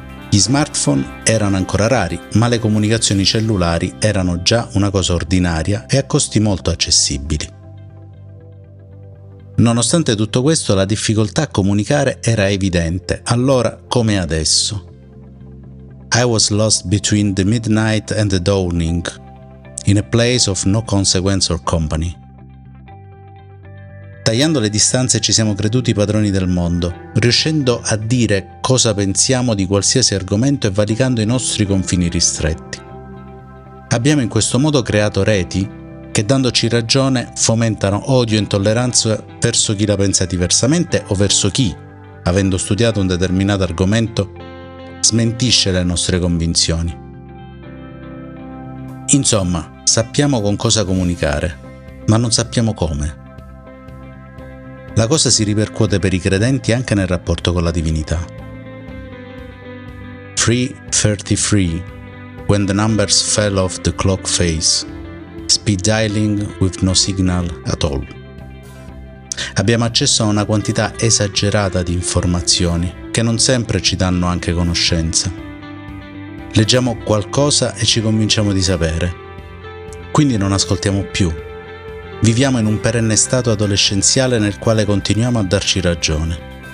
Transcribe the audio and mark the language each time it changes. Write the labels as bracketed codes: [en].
[it] Gli smartphone erano ancora rari, ma le comunicazioni cellulari erano già una cosa ordinaria e a costi molto accessibili. Nonostante tutto questo, la difficoltà a comunicare era evidente, allora come adesso. [en] I was lost between the midnight and the dawning, in a place of no consequence or company. [it] Tagliando le distanze ci siamo creduti padroni del mondo, riuscendo a dire cosa pensiamo di qualsiasi argomento e valicando i nostri confini ristretti. Abbiamo in questo modo creato reti che, dandoci ragione, fomentano odio e intolleranza verso chi la pensa diversamente o verso chi, avendo studiato un determinato argomento, smentisce le nostre convinzioni. Insomma, sappiamo con cosa comunicare, ma non sappiamo come. La cosa si ripercuote per i credenti anche nel rapporto con la divinità. [en] 3:33 When the numbers fell off the clock face, speed dialing with no signal at all. [it] Abbiamo accesso a una quantità esagerata di informazioni che non sempre ci danno anche conoscenza. Leggiamo qualcosa e ci convinciamo di sapere, quindi non ascoltiamo più. Viviamo in un perenne stato adolescenziale nel quale continuiamo a darci ragione.